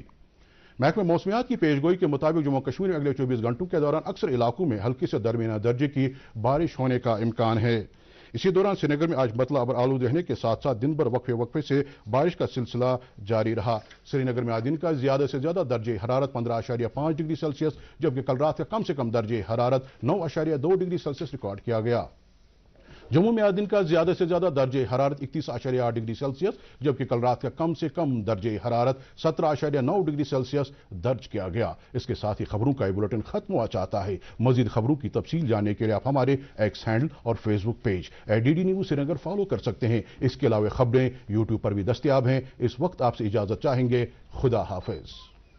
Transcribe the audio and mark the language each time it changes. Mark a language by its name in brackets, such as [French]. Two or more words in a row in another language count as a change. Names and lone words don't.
[Urdu] محکمہ موسمیات کی پیشگوئی کے مطابق جموں کشمیر میں اگلے 24 گھنٹوں کے دوران اکثر علاقوں میں ہلکی سے درمیانہ درجے کی بارش ہونے کا امکان ہے۔ اسی دوران سری نگر میں آج مطلع ابر آلود رہنے کے ساتھ ساتھ دن بھر وقفے سے بارش کا سلسلہ جاری رہا۔ سری نگر میں آج دن کا زیادہ سے زیادہ درجہ حرارت 15.5 ڈگری سیلسیس جبکہ کل رات کا کم سے کم درجہ حرارت 9.2 ڈگری سیلسیس ریکارڈ کیا گیا۔ جموں میں آج دن کا زیادہ سے زیادہ درجہ حرارت 31.8 ڈگری سیلسیس جبکہ کل رات کا کم سے کم درجہ حرارت 17.9 ڈگری سیلسیس درج کیا گیا۔ اس کے ساتھ ہی خبروں کا یہ بلیٹن ختم ہوا چاہتا ہے۔ مزید خبروں کی تفصیل جاننے کے لیے آپ ہمارے ایکس ہینڈل اور فیس بک پیج DD نیوز سری نگر فالو کر سکتے ہیں۔ اس کے علاوہ خبریں YouTube پر بھی دستیاب ہیں۔ اس وقت آپ سے اجازت چاہیں گے۔ خدا حافظ۔